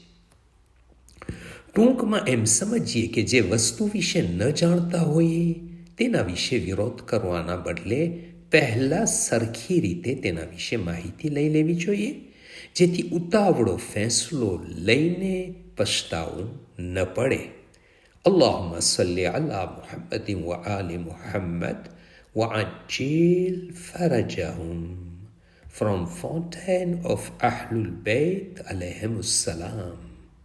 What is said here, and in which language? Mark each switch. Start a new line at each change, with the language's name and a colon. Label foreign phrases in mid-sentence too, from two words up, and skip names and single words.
Gujarati: ટૂંકમાં એમ સમજીએ કે જે વસ્તુ વિશે ન જાણતા હોઈએ તેના વિશે વિરોધ કરવાના બદલે પહેલાં સરખી રીતે તેના વિશે માહિતી લઈ લેવી જોઈએ, જેથી ઉતાવળો ફેંસલો લઈને પછતાવું ન પડે.
Arabic: اللهم صل على محمد وآل محمد وعجل فرجهم.
English: From Fountain of Ahlul Bayt
Arabic: عليهم السلام.